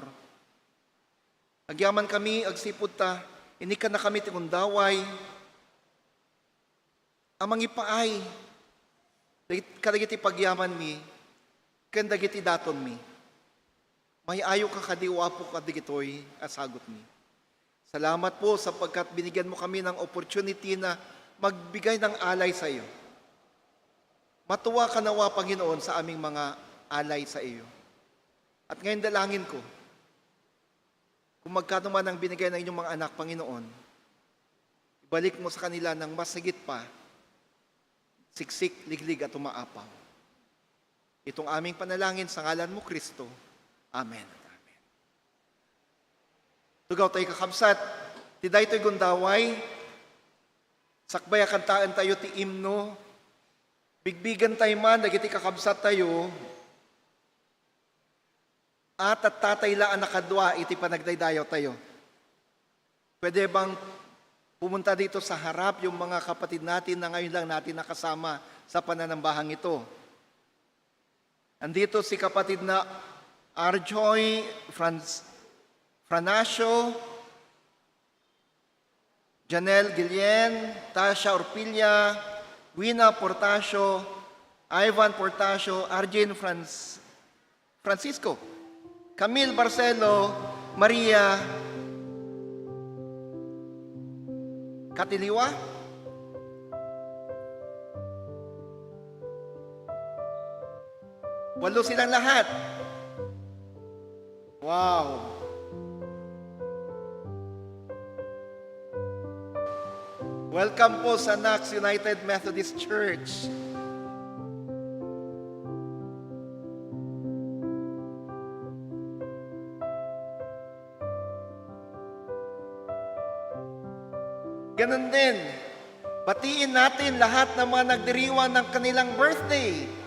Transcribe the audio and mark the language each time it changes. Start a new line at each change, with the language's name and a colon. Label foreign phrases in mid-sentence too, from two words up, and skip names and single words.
Iloko: Agyaman kami, agsipod ta, inikan na kami ti gundaway, amang ipaay, kadagiti pagyaman mi, ken dagiti daton mi. May ayo ka kadiwapo kadigitoy asagot mi.
Filipino: Salamat po sapagkat binigyan mo kami ng opportunity na magbigay ng alay sa iyo. Matuwa ka nawa, Panginoon, sa aming mga alay sa iyo. At ngayon dalangin ko, kung magkano man ang binigay ng inyong mga anak, Panginoon, ibalik mo sa kanila ng mas higit pa, siksik, liglig at umaapaw. Itong aming panalangin sa ngalan mo, Kristo. Amen. Amen.
Iloko: Tugaw tayo kakabsat, tiday to'y gundaway, sakbay kantaan tayo ti imno, bigbigan tayo man, dagiti kakabsat tayo, at tataylaan nakadwa, iti panagdaydayaw tayo.
Filipino: Pwede bang pumunta dito sa harap yung mga kapatid natin na ngayon lang natin nakasama sa pananambahang ito? Andito si kapatid na Arjoy Franasio, Janelle Guillen, Tasha Orpilla, Wina Portasio, Ivan Portasio, Arjen Francisco, Camille Barcelo, Maria Katiliwa, walo silang lahat. Wow! Welcome po sa Knox United Methodist Church. Ganun din, batiin natin lahat ng mga nagdiriwang ng kanilang birthday.